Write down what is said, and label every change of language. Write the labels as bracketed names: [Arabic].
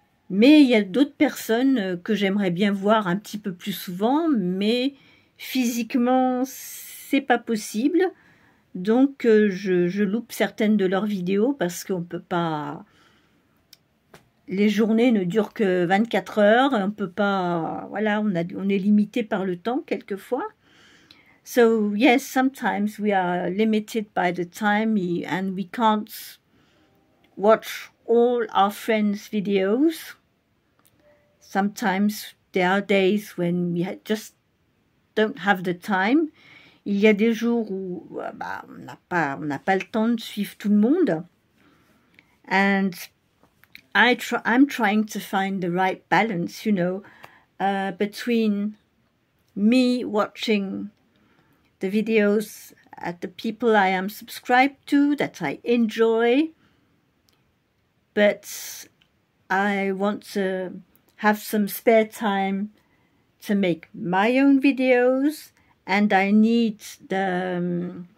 [French] Mais il y a d'autres personnes que j'aimerais bien voir un petit peu plus souvent, mais physiquement, c'est pas possible. Donc, je loupe certaines de leurs vidéos parce qu'on peut pas... Les journées ne durent que 24 heures, on peut pas... Voilà, on est limité par le temps quelquefois. [English] So, yes, sometimes we are limited by the time and we can't watch all our friends' videos. Sometimes there are days when we just don't have the time. [French] Il y a des jours où on n'a pas le temps de suivre tout le monde. [English] And I'm trying to find the right balance, you know, between me watching the videos at the people I am subscribed to, that I enjoy, but I want to have some spare time to make my own videos, and I need the